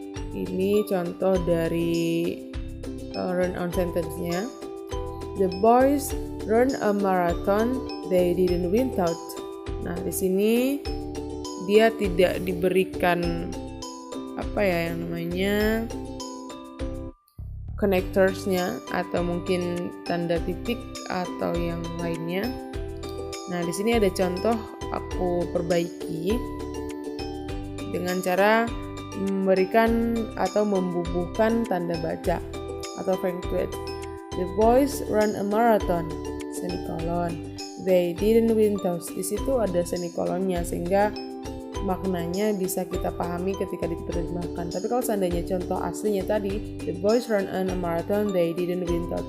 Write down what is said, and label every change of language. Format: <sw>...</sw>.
<id>Ini contoh dari run on sentence-nya.</id> <en>The boys run a marathon they didn't win out.</en> <id>Nah, di sini dia tidak diberikan yang namanya connectors-nya atau mungkin tanda titik atau yang lainnya. Nah, di sini ada contoh aku perbaiki dengan cara memberikan atau membubuhkan tanda baca atau punctuate.</id> <en>The boys run a marathon, semikolon. They didn't win out.</en> <id>Di situ ada semikolonnya sehingga maknanya bisa kita pahami ketika diterjemahkan. Tapi kalau seandainya contoh aslinya tadi,</id> <en>the boys run a marathon, they didn't win out.</en>